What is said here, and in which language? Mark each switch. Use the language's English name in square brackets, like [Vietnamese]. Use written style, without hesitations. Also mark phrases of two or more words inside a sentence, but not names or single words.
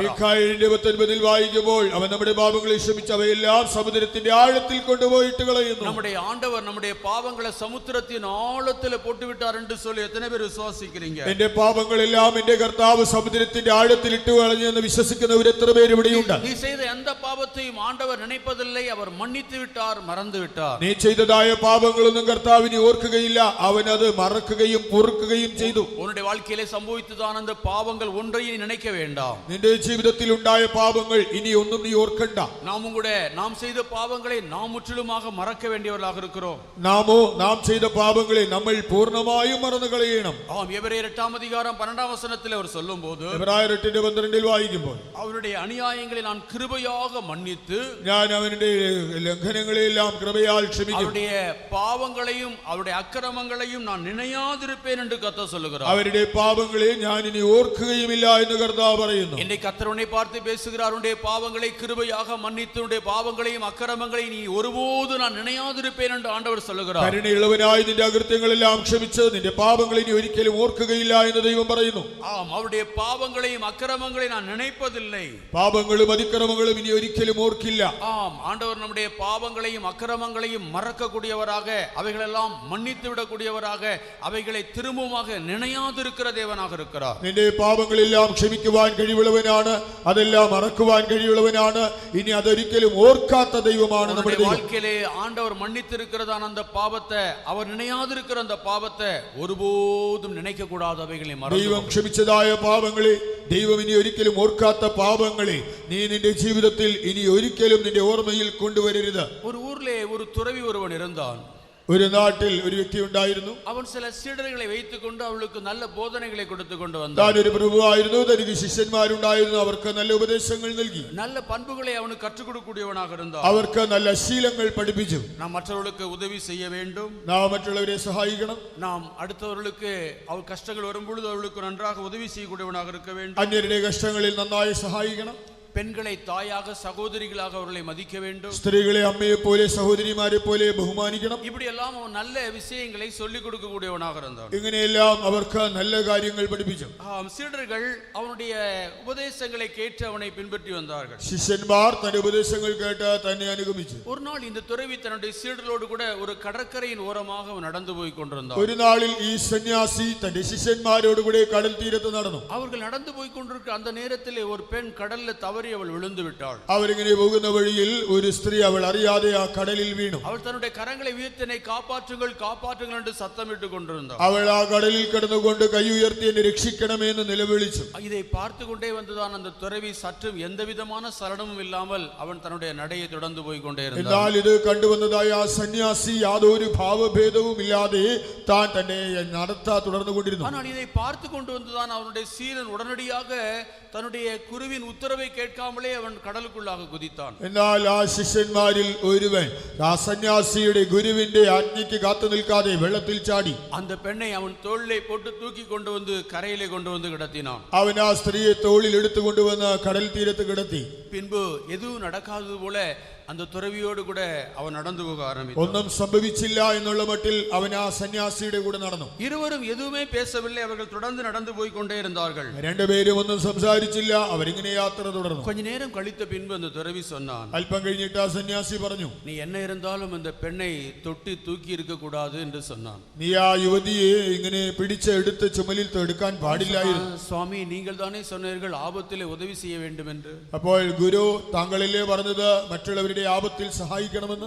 [Malayalam] മീഖാ 7:19 വായിക്കുമ്പോൾ അവൻ നമ്മുടെ പാപങ്ങളെ ക്ഷമിച്ച് അവയെല്ലാം സമുദ്രത്തിന്റെ ആഴത്തിൽ കൊണ്ടുപോയിട്ട് കളയുന്നു. [Tamil] நம்முடைய ஆண்டவர் நம்முடைய பாவங்களை சமுத்திரத்தின் ஆழத்தில் போட்டு விட்டார் என்று சொல்லி எத்தனை பேர் விசுவாசிக்கிறீங்க? [Malayalam] എന്റെ പാപങ്ങളെല്ലാം എന്റെ കർത്താവ് സമുദ്രത്തിന്റെ ആഴത്തിൽ ഇട്ട് കളഞ്ഞു എന്ന് വിശ്വസിക്കുന്നവർ എത്ര പേര് ഇവിടെയുണ്ട്? [Tamil] நீ செய்த எந்த பாவத்தையும் ஆண்டவர் நினைப்பதில்லை, அவர் மன்னித்து விட்டார், மறந்து விட்டார். [Malayalam] നീ ചെയ്തതായ പാപങ്ങളൊന്നും കർത്താവിനെ ഓർക്കുകയില്ല, അവൻ അത് മറക്കുകയും പൊറുക്കുകയും ചെയ്തു. [Tamil] உன்னுடைய வாழ்க்கையிலே சம்பவித்ததான அந்த பாவங்கள் ஒன்றையும் நினைக்க வேண்டாம். [Malayalam] നിന്റെ ജീവിതത്തിൽ ഉണ്ടായ പാപങ്ങൾ ഇനി ഒന്നും നീ ഓർക്കണ്ട. [Tamil] நாம் செய்த பாவங்களை நாம் முற்றிலுமாக மறக்க வேண்டியவர்களாக இருக்கிறோம். [Malayalam] നാം ചെയ്ത പാപങ്ങളെ നമ്മൾ പൂർണ്ണമായും മറന്നു കളയണം. [Tamil] எபிரேயர் 8 அதிகாரம் 12 வசனத்தில் அவர் சொல்லும்போது, [Malayalam] എബ്രായർ 8:12 വായിക്കുമ്പോൾ [Tamil] அவருடைய அநியாயங்களை நான் கிருபையாக மன்னித்து [Malayalam] ഞാൻ അവന്റെ ലംഘനങ്ങളെല്ലാം കൃപയാൽ ക്ഷമിക്കും, [Tamil] அவருடைய பாவங்களையும் அவருடைய அக்கிரமங்களையும் நான் நினையாதிருப்பேன் என்று கர்த்தர் சொல்லுகிறார். [Malayalam] അവരുടെ പാപങ്ങളെ ഞാൻ ഇനി ഓർക്കുകയുമില്ല എന്ന് കർത്താവ് പറയുന്നു. [Tamil] என்னை கர்த்தர் உன்னை பார்த்து பேசுகிறார், உன்னுடைய பாவங்களை கிருபையாக மன்னித்து உன்னுடைய பாவங்களையும் அக்கிரமங்களையும் நீ ஒருபோது நான் நினையாதிருப்பேன் என்று ஆண்டவர் சொல்லுகிறார். [Malayalam] കരുണയുള്ളവനായി നിന്റെ അകൃത്യങ്ങളെല്ലാം ക്ഷമിച്ച് നിന്റെ പാപങ്ങളെ ഇനി ഒരിക്കലും ഓർക്കുകയില്ല എന്ന് ദൈവം പറയുന്നു. [Tamil] அவருடைய பாவங்களையும் அக்கிரமங்களையும் நான் நினைப்பதில்லை. [Malayalam] പാപങ്ങളും അതിക്രമങ്ങളും ഇനി ഒരിക്കലും ഓർക്കില്ല. [Tamil] ஆண்டவர் நம்முடைய பாவங்களையும் அக்கிரமங்களையும் மறக்கக்கூடியவராக, அவைகளெல்லாம் மன்னித்து விடக்கூடியவராக, அவைகளை திரும்பமாக நினையாதிருக்கிற தேவனாக இருக்கிறார். [Malayalam] നിന്റെ പാപങ്ങളെല്ലാം ക്ഷമിക്കുവാൻ കഴിവുള്ളവനാണ്, അതെല്ലാം മറക്കുവാൻ കഴിവുള്ളവനാണ്. ഇനി അതൊരിക്കലും ഓർക്കാത്ത ദൈവമാണ് നമ്മുടെ ദൈവം. [Tamil] வாழ்க்கையிலே ஆண்டவர் மன்னித்திருக்கிறதான அந்த பாவத்தை, அவர் நினையாதிருக்கிற அந்த பாவத்தை ஒருபோதும் நினைக்க கூடாது. அவைகளை [Malayalam] ദൈവം ക്ഷമിച്ചതായ പാപങ്ങളെ, ദൈവം ഇനി ഒരിക്കലും ഓർക്കാത്ത പാപങ്ങളെ നീ നിന്റെ ജീവിതത്തിൽ ഇനി ഒരിക്കലും നിന്റെ ഓർമ്മയിൽ കൊണ്ടുവരരുത്. [Tamil] ஒரு ஊர்ல ஒரு துறவி ஒருவன் இருந்தான். [Malayalam] ഒരു നാട്ടിൽ ഒരു വ്യക്തി ഉണ്ടായിരുന്നു. അവൻ ചില സീഡറുകളെ வைத்துக்கொண்டு അവൾക്ക് നല്ല ബോധനകളെ കൊടുത്തുകൊണ്ട് വന്നു. താൻ ഒരു പ്രഭുവായിരുന്നു, തനിക്ക് ശിഷ്യന്മാരുണ്ടായിരുന്നു, അവർക്ക് നല്ല ഉപദേശങ്ങൾ നൽകി, [Tamil] நல்ல பண்புகளை அவனுக்கு கற்றுக் கொடுக்கக்கூடியவனாக இருந்தான். [Malayalam] അവർക്ക് നല്ല ശീലങ്ങൾ പഠിപ്പിച്ചു. [Tamil] நாம் மற்றவர்களுக்கு உதவி செய்ய வேண்டும், [Malayalam] നാം മറ്റുള്ളവരെ സഹായിക്കണം, [Tamil] நாம் അടുത്തവர்களுக்கு அவர் கஷ்டங்கள் வரும்பொழுது அவர்களுக்கு நன்றாக உதவி செய்யக்கூடியவனாக இருக்க வேண்டும், [Malayalam] അന്യരുടെ കഷ്ടങ്ങളിൽ നന്നായി സഹായിക്കണം, [Tamil] பெண்களை தாயாக சகோதரிகளாக அவர்களை மதிக்க வேண்டும், [Malayalam] സ്ത്രീകളെ അമ്മയെ പോലെ സഹോദരിമാരെ പോലെ ബഹുമാനിക്കണം. [Tamil] இப்படி எல்லாம் அவன் நல்ல விஷயங்களை சொல்லிக் கொடுக்கக்கூடியவனாக இருந்தான். [Malayalam] ഇങ്ങനെയെല്ലാം അവർക്ക് നല്ല കാര്യങ്ങൾ പഠിപ്പിച്ചു. [Tamil] சீடர்கள் அவனுடைய உபதேசங்களை கேட்டு அவனை பின்பற்றி வந்தார்கள். [Malayalam] ശിഷ്യന്മാർ തന്റെ ഉപദേശങ്ങൾ കേട്ട് തന്നെ അനുഗമിച്ചു. [Tamil] ஒரு நாள் இந்த துறவி தன்னுடைய சீடர்களோடு கூட ஒரு கடற்கரையின் ஓரமாக அவன் நடந்து போய் கொண்டிருந்தான். [Malayalam] ഒരു നാളിൽ ഈ സന്യാസി തന്റെ ശിഷ്യന്മാരോട് കൂടെ കടൽ തീരത്ത് നടന്നു. [Tamil] அவர்கள் நடந்து போய் கொண்டிருக்க அந்த நேரத்திலே ஒரு பெண் கடல்ல தவறி அவள் விழுந்து விட்டாள். [Malayalam] അവരിങ്ങനെ പോകുന്ന വഴിയിൽ ഒരു സ്ത്രീ അവൾ അറിയാതെ ആ കടലിൽ വീണു. [Tamil] அவள் தன்னுடைய கரங்களை உயர்த்தி என்னை காப்பாற்றுங்கள் காப்பாற்றுங்கள் என்று சத்தமிட்டு கொண்டிருந்தாள். [Malayalam] അവൾ ആ കടലിൽ കിടന്നുകൊണ്ട് കൈ ഉയർത്തി എന്നെ രക്ഷിക്കണമെന്ന് നിലവിളിച്ചു. [Tamil] இதை பார்த்து கொண்டே வந்துதான் அந்த துறவி சற்றும் எந்த விதமான சலனமும் இல்லாமல் அவன் தன்னுடைய நடையை தொடர்ந்து போய் கொண்டே இருந்தான். [Malayalam] എന്നാൽ ഇത് കണ്ടുവന്നതായ ആ സന്യാസി യാതൊരു ഭാവഭേദവും ഇല്ലാതെ താൻ തന്നെ നടത്താ തുടർന്നു കൊണ്ടിരുന്നു. [Tamil] ஆனால் இதை பார்த்து கொண்டு வந்துதான் அவனுடைய சீரன் உடனடியாக தன்னுடைய குருவின் உத்தரவை கேட்காமலே அவன் கடலுக்குள்ளாக குதித்தான். [Malayalam] എന്നാൽ ആ ശിഷ്യന്മാരിൽ ഒരുവൻ ആ സന്യാസിയുടെ ഗുരുവിന്റെ ആജ്ഞയ്ക്ക് കാത്തു നിൽക്കാതെ വെള്ളത്തിൽ ചാടി [Tamil] அந்த பெண்ணை அவன் தோளிலே போட்டு தூக்கி கொண்டு வந்து கரையிலே கொண்டு வந்து கிடத்தினான். [Malayalam] അവൻ ആ സ്ത്രീയെ തോളിൽ എടുത്തു കൊണ്ടുവന്ന് കടൽ തീരത്ത് കിടത്തി. [Tamil] பின்பு எதுவும் நடக்காதது போல அந்த துறவியோடு கூட அவன் நடந்து போக ஆரம்பித்தான். [Malayalam] ഒന്നും സംഭവിച്ചില്ല എന്നുള്ള മട്ടിൽ അവൻ ആ സന്യാസിയുടെ കൂടെ നടന്നു. [Tamil] இருவரும் எதுவுமே பேசவில்லை, அவர்கள் தொடர்ந்து நடந்து போய் கொண்டே இருந்தார்கள். [Malayalam] രണ്ടുപേരും ഒന്നും സംസാരിച്ചില്ല, അവരിങ്ങനെ യാത്ര തുടർന്നു. [Tamil] கொஞ்ச நேரம் கழித்த பின்பு அந்த துறவி சொன்னான், [Malayalam] അല്പം കഴിഞ്ഞിട്ട് ആ സന്യാസി പറഞ്ഞു, [Tamil] நீ என்ன இருந்தாலும் அந்த பெண்ணை தொட்டி தூக்கி இருக்க கூடாது என்று சொன்னான். [Malayalam] നീ ആ യുവതിയെ ഇങ്ങനെ പിടിച്ച് എടുത്ത് ചുമലിൽ എടുക്കാൻ പാടില്ലായിരുന്നു. [Tamil] சுவாமி, நீங்கள் தானே சொன்னீர்கள் ஆபத்திலே உதவி செய்ய வேண்டும் என்று. [Malayalam] അപ്പോൾ ഗുരു താങ്കളല്ലേ പറഞ്ഞത് മറ്റുള്ളവരുടെ ആപത്തിൽ സഹായിക്കണമെന്ന്.